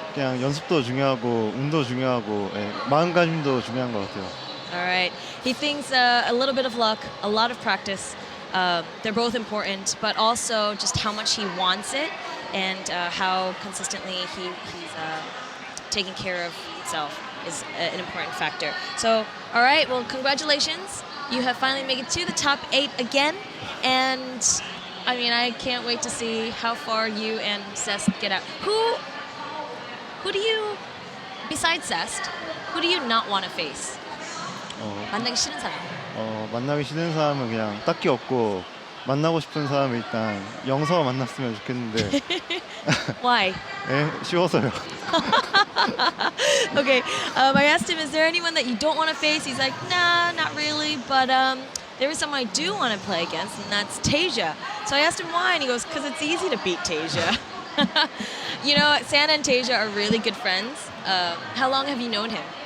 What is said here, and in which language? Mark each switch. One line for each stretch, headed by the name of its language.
Korean: 그냥 연습도 중요하고 운도 중요하고 마음가짐도 중요한 것 같아요.
English: All right. He thinks a little bit of luck, a lot of practice. They're both important, but also just how much he wants it and how consistently he's taking care of himself is an important factor. So, all right. Well, congratulations. You have finally made it to the top 8 again, and I mean, I can't wait to see how far you and Zest get out. Who do you, besides Zest, who do you not want to face?
Korean: 만나기 싫은 사람. 만나기 싫은 사람은 그냥 딱히 없고 만나고 싶은 사람은 일단 영서 만났으면 좋겠는데.
English: Why?
Korean: 쉬워서요.
English: Okay, I asked him, is there anyone that you don't want to face? He's like, nah, not really, but there is someone I do want to play against, and that's Tasia. So I asked him why, and he goes, because it's easy to beat Tasia. You know, San and Tasia are really good friends. How long have you known him?